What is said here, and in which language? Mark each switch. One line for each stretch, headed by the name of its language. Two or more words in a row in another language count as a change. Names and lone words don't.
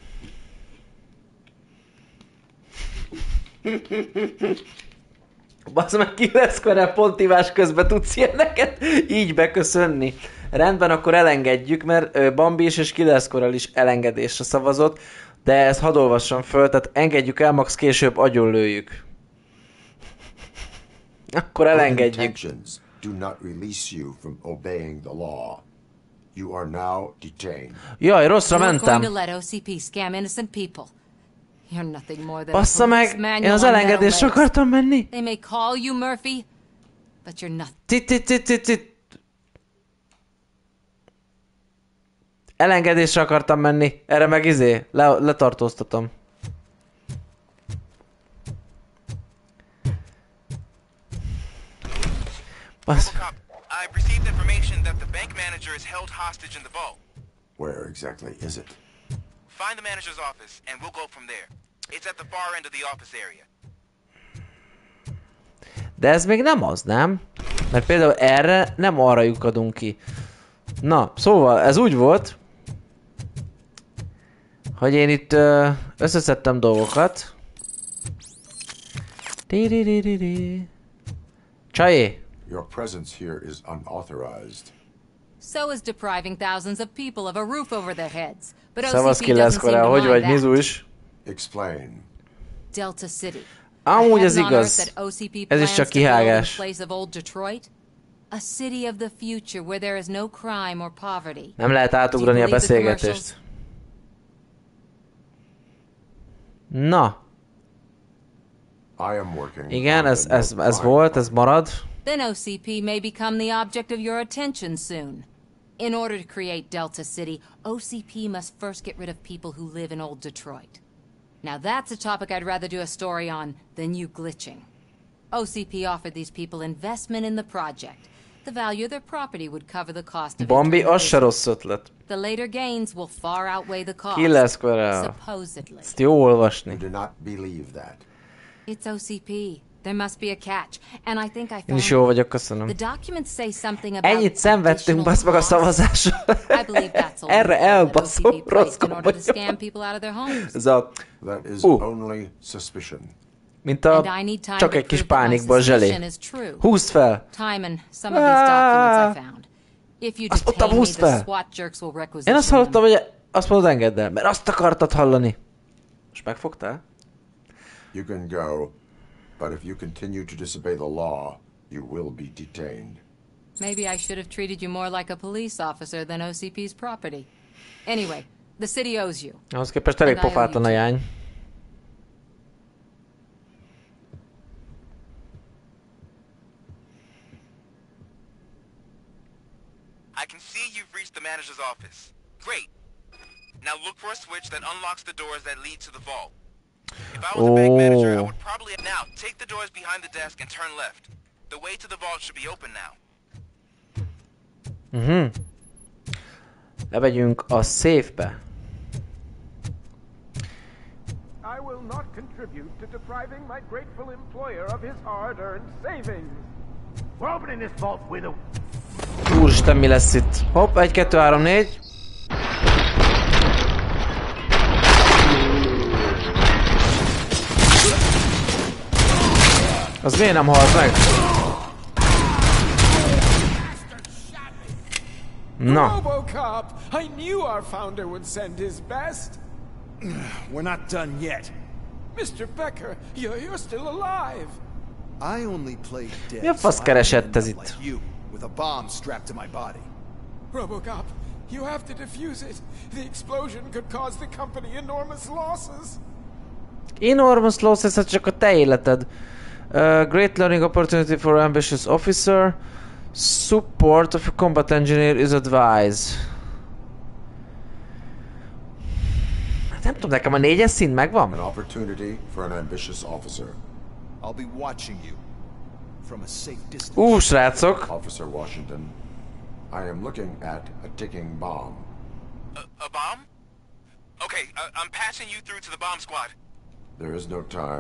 Hungarian: Basz meg, ki lesz, mert pontívás közben tudsz ilyeneket így beköszönni. Rendben, akkor elengedjük, mert Bambi és Killeskorral is elengedésre szavazott, de ezt hadd olvassam föl, tehát engedjük el, max később agyonlőjük. Akkor elengedjük.
English: Do not release you from obeying the law. You are now detained.
Hungarian: Jaj, rosszra mentem. Bassza meg, én az elengedésre akartam menni.
English: They may call you Murphy, but you're nothing.
Hungarian: Elengedésre akartam menni. Erre meg letartóztatom.
English: Robocop, I've received information that the bank manager is held hostage in the vault. Where exactly is it? Find the manager's office and we'll go from there. It's at the far end of the office area.
Hungarian: De ez még nem az, nem? Mert például erre nem arra lyukadunk ki. Na, szóval ez úgy volt, hogy én itt összeszedtem dolgokat. Csajé!
English: Your presence here is unauthorized. So is depriving thousands of people of a roof over their heads. But
Hungarian: Szavasz
English: OCP doesn't seem to
Hungarian: hogy vagy,
English: mind that.
Hungarian: Mizus?
English: Explain. Delta City.
Hungarian: Amúgy ez igaz. Ez is csak kihágás.
English: A city of the future where there is no crime or poverty.
Hungarian: Nem lehet átugrani a beszélgetést. Na. Igen, ez volt, ez marad.
English: Then OCP may become the object of your attention soon. In order to create Delta City, OCP must first get rid of people who live in old Detroit. Now that's a topic I'd rather do a story on than you glitching. OCP offered these people investment in the project. The value of their property would cover the cost of
Hungarian: Bambi, az se rossz ötlet.
English: The later gains will far outweigh the cost. Supposedly.
Hungarian: Ezt jó olvasni.
English: Do not believe that. It's OCP. There must be a catch, and I think I found.
Hungarian: Én is jó vagyok, köszönöm.
English: The documents say something about.
Hungarian: Ennyit szenvedtünk, basz meg a szavazással. Erre elbaszom, rossz vagyok. Ez a... Mint a... Csak egy kis pánikból zselé. Húzd fel! Azt mondtam, húzd fel! Én azt hallottam, hogy azt mondod, engedd el, mert azt akartad hallani. Most megfogtál?
English: You can go. But if you continue to disobey the law, you will be detained. Maybe I should have treated you more like a police officer than OCP's property. Anyway, the city owes you.
Hungarian: Ahhoz képest elég pofátlan a jány.
English: I can see you've reached the manager's office. Great. Now look for a switch that unlocks the doors that lead to the vault. If I was a bank manager, I would probably now take the doors behind the desk and turn left. The way to the vault should be open now.
Hungarian: Lemegyünk a safe-be.
English: I will not contribute to depriving my grateful employer of his hard-earned savings. We're opening this vault with a...
Hungarian: Úristen, mi lesz itt? Hopp, 1, 2, 3, 4. Az miért nem halt meg? Na.
English: RoBobbycop, I knew our founder would send his best. We're not done yet. Mr. Becker, you're still alive.
Hungarian: Mi a fasz keresett ez itt?
English: RoboCop, you have to defuse it. The explosion could cause the company enormous losses. Enormous losses,
Hungarian: ez csak a te életed.
English: Great learning opportunity for ambitious officer. Support of a combat engineer is advised.
Hungarian: Nem tudom, nekem a 4-es szint megvan?
English: An opportunity for an ambitious officer. I'll be watching you from a safe distance.
Hungarian: Srácok.
English: Officer Washington, I am looking at a ticking bomb. A bomb? Okay, I'm passing you through to the bomb squad. There is no time.